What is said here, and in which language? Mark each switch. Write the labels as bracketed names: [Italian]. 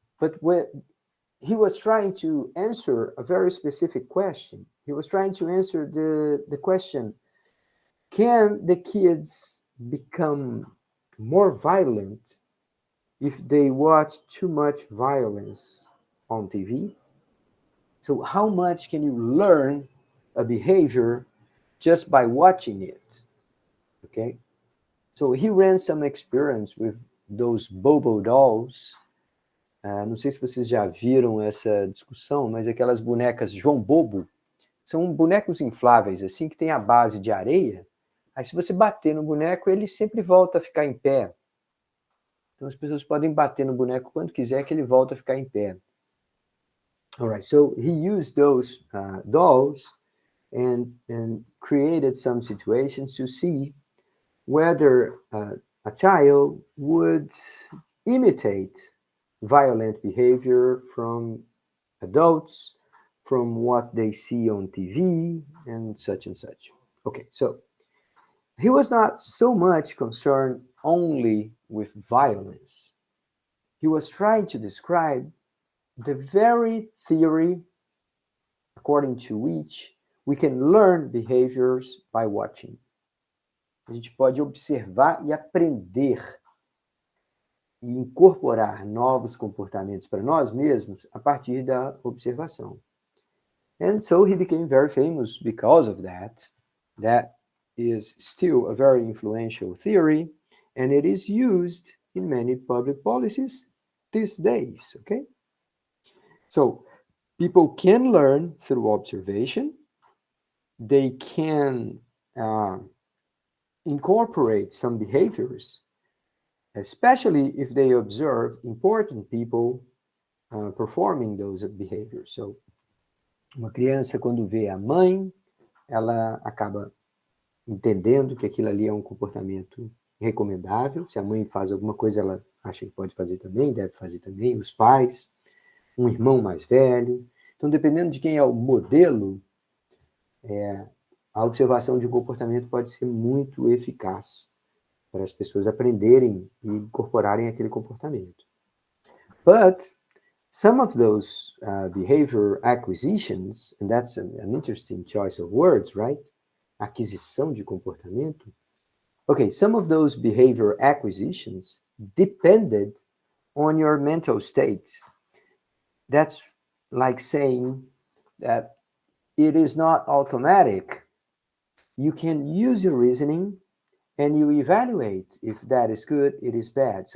[English] But when he was trying to answer a very specific question, he was trying to answer the question: can the kids become more violent if they watch too much violence on TV? So, how much can you learn a behavior just by watching it? Okay. So, he ran some experience with those Bobo dolls. [Portuguese] Não sei se vocês já viram essa discussão, mas aquelas bonecas João Bobo são bonecos infláveis, assim, que tem a base de areia. Aí, se você bater no boneco, ele sempre volta a ficar em pé. Então, as pessoas podem bater no boneco quando quiser, que ele volta a ficar em pé. [English] All right, so he used those dolls and created some situations to see whether a child would imitate violent behavior from adults, from what they see on TV, and such and such. Okay, so he was not so much concerned only with violence. He was trying to describe the very theory according to which we can learn behaviors by watching. [Portuguese] A gente pode observar e aprender e incorporar novos comportamentos para nós mesmos a partir da observação. [English] And so he became very famous because of that. That is still a very influential theory, and it is used in many public policies these days, okay? So, People can learn through observation. They can incorporate some behaviors, especially if they observe important people performing those behaviors. [Portuguese] So, uma criança, quando vê a mãe, ela acaba entendendo que aquilo ali é um comportamento recomendável. Se a mãe faz alguma coisa, ela acha que pode fazer também, deve fazer também. Os pais, um irmão mais velho. Então, dependendo de quem é o modelo, a observação de um comportamento pode ser muito eficaz para as pessoas aprenderem e incorporarem aquele comportamento. [English] But some of those behavior acquisitions, and that's an interesting choice of words, right? [Portuguese] Aquisição de comportamento. [English] Okay, some of those behavior acquisitions depended on your mental state. That's like saying that it is not automatic. You can use your reasoning and you evaluate if that is good, it is bad.